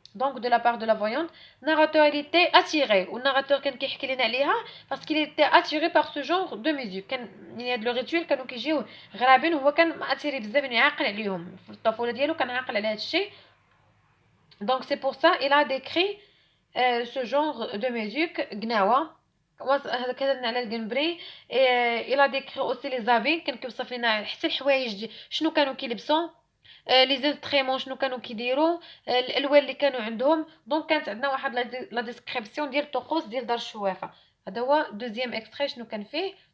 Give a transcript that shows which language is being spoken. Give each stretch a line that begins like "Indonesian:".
French: Donc de la part de la voyante, narrateur il était attiré ou narrateur
Arabic: كان كيحكي لنا عليها
French: parce qu'il était attiré par ce genre de musique.
Arabic: كان يعني هاد لو ريتويل كانوا كيجيو غرابين وهو كان ماتيري بزاف يعني عاقل عليهم في الطفوله ديالو كان عاقل على هاد الشيء.
French: Donc c'est pour ça il a décrit ce genre de musique
Arabic: قناوه هذا كذا على القنبري.
French: il a décrit aussi les habits
Arabic: كان كيوصف لنا حتى الحوايج شنو كانوا كيلبسوا لي زانستريمون شنو كانوا كيديروا الالوان اللي كانوا عندهم. دونك كانت عندنا واحد لا ديسكريبسيون ديال الطقوس ديال دار الشوافه. هذا هو دوزيام اكستري شنو كان فيه.